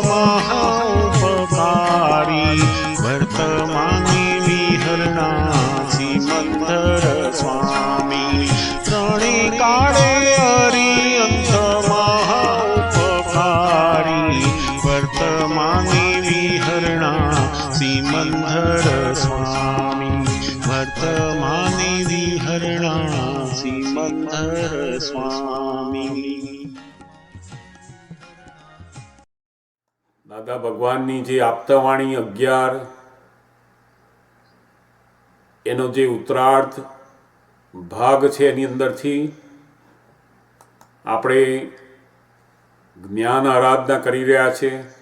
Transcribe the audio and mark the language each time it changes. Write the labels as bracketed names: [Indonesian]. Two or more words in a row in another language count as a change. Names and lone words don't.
[Gujarati] મહાઉપકારી વર્તમાને વિહરણા સીમંધર સ્વામી ત્રણે કાળે અરિહંત મહાઉપકારી વર્તમાને વિહરણા સીમંધર સ્વામી વર્તમાને વિહરણા સીમંધર સ્વામી દાદા ભગવાનની જે આપતાવાણી 11 એનો જે ઉત્તરાર્ધ ભાગ છે એની અંદરથી આપણે જ્ઞાન આરાધના કરી રહ્યા છે.